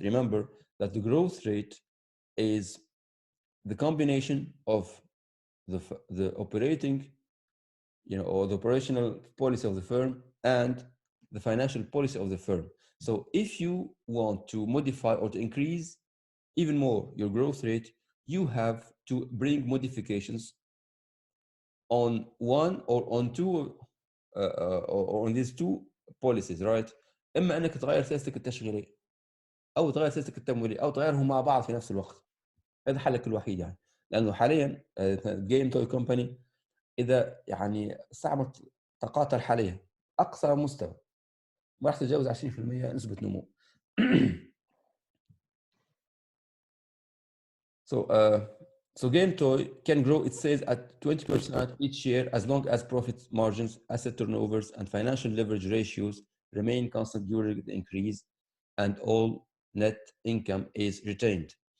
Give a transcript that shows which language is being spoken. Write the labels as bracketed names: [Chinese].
[English] Remember that the growth rate is the combination of the operating, or the operational policy of the firm and the financial policy of the firm. So if you want to modify or to increase even more your growth rate, you have to bring modifications on one or on two or on these two policies, right? [Arabic] اما انك تغير سياستك التشغيليه او تغير سياستك التمويليه او تغيرهم مع بعض في نفس الوقت. هذا حلك الوحيد يعني، لانه حاليا جيم توي كومباني اذا يعني استعملت طاقاتها الحاليه اقصى مستوى ما راح تتجاوز 20% نسبه نمو. [English] So Game Toy can grow its sales at 20% each year as long as profit margins, asset turnovers, and financial leverage ratios remain constant during the increase, and all net income is retained.